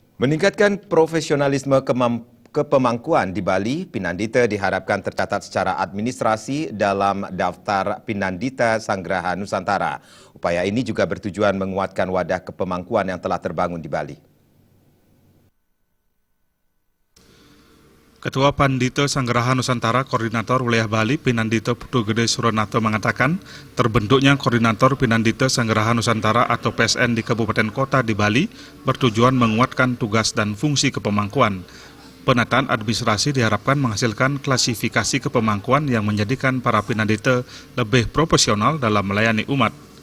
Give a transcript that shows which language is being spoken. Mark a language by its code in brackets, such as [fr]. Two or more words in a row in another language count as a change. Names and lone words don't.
[id] Meningkatkan profesionalisme kepemangkuan di Bali, Pinandita diharapkan tercatat secara administrasi dalam daftar Pinandita Sanggraha Nusantara. Upaya ini juga bertujuan menguatkan wadah kepemangkuan yang telah terbangun di Bali. Ketua Pandita Sanggraha Nusantara Koordinator Wilayah Bali Pinandita Putu Gede Suronato mengatakan terbentuknya Koordinator Pinandita Sanggraha Nusantara atau PSN di Kabupaten Kota di Bali bertujuan menguatkan tugas dan fungsi kepemangkuan. Penataan administrasi diharapkan menghasilkan klasifikasi kepemangkuan yang menjadikan para Pinandita lebih profesional dalam melayani umat.